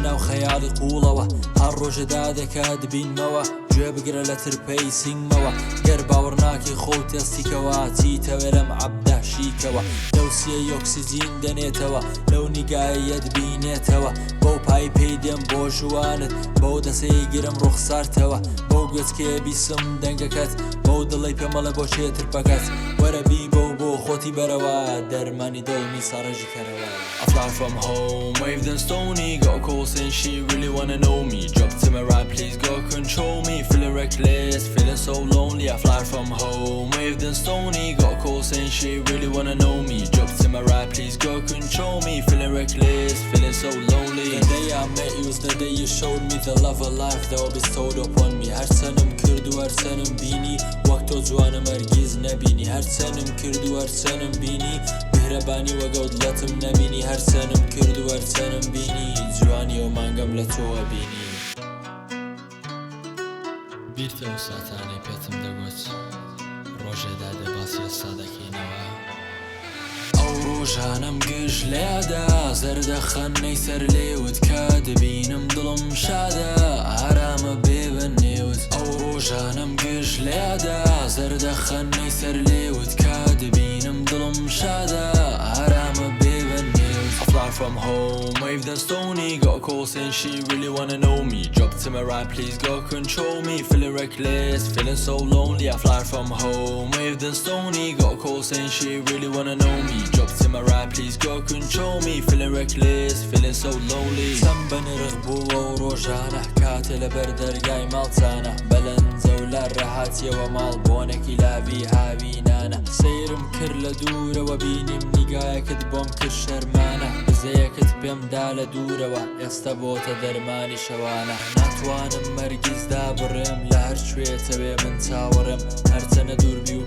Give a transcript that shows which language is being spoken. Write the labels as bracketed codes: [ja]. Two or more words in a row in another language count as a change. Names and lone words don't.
[ckb] ناو خەیاڵی قوڵەوە هەر ڕۆژەدا دەکا دبینمەوە گوێ بگرە لە ترپەی سینگمەوە گەر باوەڕ ناکەی خۆت تێستیکەوە چیتەوێ لەم عەبدە شیکەوە لەو سیەی ئۆکسیجین دەنێتەوە لەو نیگایە دبینێتەوە بەو پای پێی دێم بۆ ژوانت بەو دەسەی گرم ڕوخسارتەوە بەو گوێچکێ بیسم دەنگەکەت بەو دڵی پێمەڵە بۆ چێ ترپەکەت وەرە بی بۆ خۆتی بەرەوە دەرمانی دڵمی ساڕێژی کەرەوە [en] I fly from home, waved and stony. Got a call saying she really wanna know me. Drop to my right, please go control me. Feeling reckless, feeling so lonely. I fly from home, waved and stony. Got a call saying she really wanna know me. Drop to my right, please go control me. Feeling reckless, feeling so lonely. The day I met you was the day you showed me the love of life that was bestowed upon me. [ckb] هەر چەنم کرد و هەر چەنم بینی وەک تۆ جوانم هەرگیز نەبینی هەر چەنم کرد و هەر چەنم بینی مهرەبانی وەگەوت لەتم نەبینی هەر چەنم کرد و هەر چەنم بینی جوانی و مانگەم لە تۆوە بینی بیرتە و ساتانەی پێتم دەگوت ڕۆژێدا دەباسی ئێستا دەکەینەوە ئەو ڕۆژانم گشت لێدا زەردەخەنەی سەر لێوت کە دەبینم دڵم شادە ئارامە بێبە نێوت ئەو ڕۆژانم گشت لێدا زەردەخەنەی سەر لێوت کە دەبینم دڵم شادە ئارامە بێبە نێوت [en] I fly from home, waved and stony. Got a call saying she really wanna know me. Drop to my right, please go control me. Feeling reckless, feeling so lonely. I fly from home, waved and stony. Got a call saying she really wanna know me. Drop to my right, please go control me. Feeling reckless, feeling so lonely. [ckb] چەند بەنرخ بووە و ڕۆژانە کاتێ لەبەر دەرگای ماڵچانە بەلەنجە و لە ڕەهاتیەوە ماڵ بۆنێکی لاوی هاوینانە سەیرم کرد لە دوورەوە بینیم نیگایەکت بۆم کرد شەرمانە بزەیەکت پێمدا لە دوورەوە ئێستا بۆتە دەرمانی شەوانە ناتوانم مەرگیزدا بڕێم لە هەر کوێتەوێ من چاوەڕێم هەرچەنە دووربی و